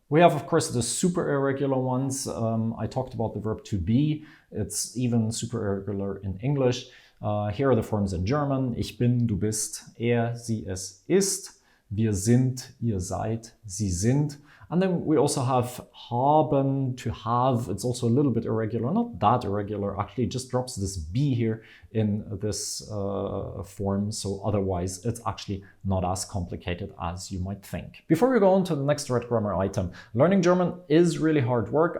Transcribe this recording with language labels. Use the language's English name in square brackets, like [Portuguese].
[English] We have, of course, the super irregular ones. I talked about the verb to be. It's even super irregular in English. Here are the forms in German. [German] Ich bin, du bist, er, sie, es ist. Wir sind, ihr seid, sie sind. [English] And then we also have haben, to have. It's also a little bit irregular, not that irregular, actually. It just drops this be here in this form, so otherwise it's actually not as complicated as you might think. Before we go on to the next red grammar item, learning German is really hard work.